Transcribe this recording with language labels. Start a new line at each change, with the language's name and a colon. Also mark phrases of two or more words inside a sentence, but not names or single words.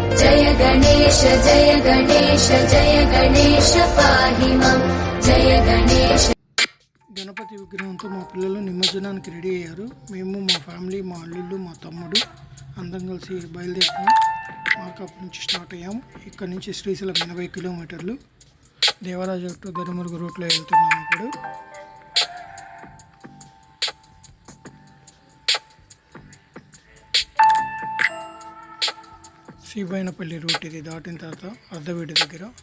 Sanskrit: जय गणेश जय गणेश पाहि मां जय गणेश।
Telugu: గణపతి విగ్రహంతో మా పిల్లలు నిమజ్జనానికి రెడీ అయ్యారు. మేము మా ఫ్యామిలీ, మా అల్లుళ్ళు, మా తమ్ముడు అందరం కలిసి బయలుదేరుతున్నాం. మార్కాపు నుంచి స్టార్ట్ అయ్యాము. ఇక్కడ నుంచి శ్రీశైలం 80 కిలోమీటర్లు. దేవరాజు టు ధర్మవరం రూట్లో వెళ్తున్నాము. ఇప్పుడు శ్రీబైనపల్లి రూట్ ఇది దాటిన తర్వాత అర్ధవీడి దగ్గర.